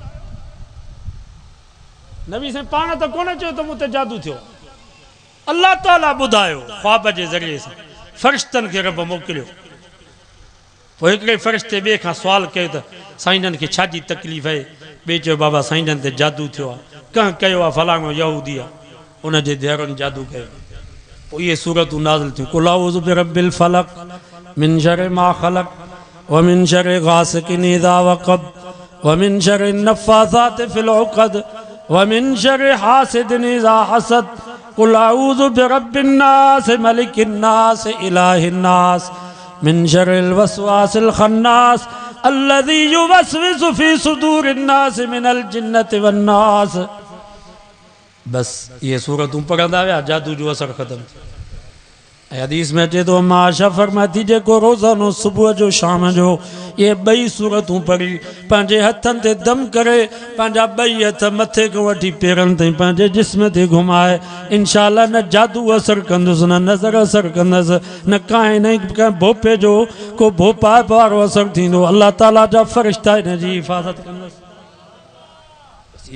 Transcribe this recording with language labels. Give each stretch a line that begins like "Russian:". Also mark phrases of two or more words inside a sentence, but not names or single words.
Sindhi: नबी साईं पाण त कोन चयो त मूं ते जादू थियो अल्लाह ताला ॿुधायो ख्वाब जे ज़रिए सां फ़रिश्तनि खे रब मोकिलियो पोइ हिकिड़े फ़रिश्ते ॿिए खां सुवाल कयो त साईं जन खे छा जी तकलीफ़ आहे ॿिए चयो बाबा साईं जन ते जादू थियो आहे कंहिं कयो आहे फलाणो यहूदी आहे उन जे धीअरुनि जादू कयो पोइ इहे सूरतूं नाज़िल थियूं
Arabic: قل أعوذ برب الفلق من شر ما خلق ومن شر غاسق إذا وقب ومن شر النفاثات في العقد ومن شر حاسد إذا حسد قل أعوذ برب الناس ملك الناس إله الناس من شر الوسواس الخناس الذي يوسوس في صدور الناس من الجنة والناس.
Sindhi: बस ये सूरतूं पढ़ंदा विया जादू जो असर ख़त्म। हदीस में अचे तो माशा फरमाती जेको रोज़ानो सुबुह जो शाम जो ये बई सूरतूं पढ़ी पंहिंजे हथनि ते दम करे पंहिंजा बई हथ मथे खां वठी पेरनि ताईं पंहिंजे जिस्म ते घुमाए इंशाअल्लाह न जादू असर कंदुसि न नज़र असर कंदसि न कांहि न कंहिं भोपे जो को भोपा वारो असर थींदो अल्लाह ताला जा फ़रिश्ता हिन जी हिफ़ाज़त कंदसि।